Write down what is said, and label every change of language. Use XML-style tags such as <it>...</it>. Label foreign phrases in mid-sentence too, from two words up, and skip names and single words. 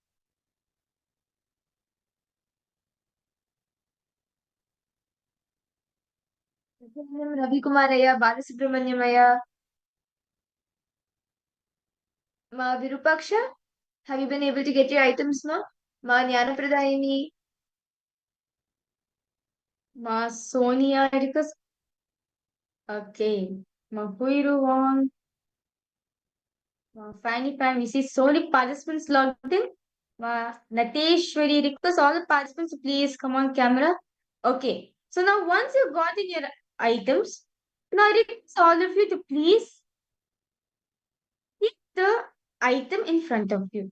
<en>Ravi Kumaraya, Balasubramanyamaya, Ma Virupaksha. Have you been able to get your items, Ma? Ma Jnanapradayini, Ma Sonia, because okay. Ma Huiruvan, Fanny Pan, we see so many participants logged in. Nateshwari, request all the participants to please come on camera. Okay. So now once you got in your items, now I request all of you to please keep the item in front of you.</en>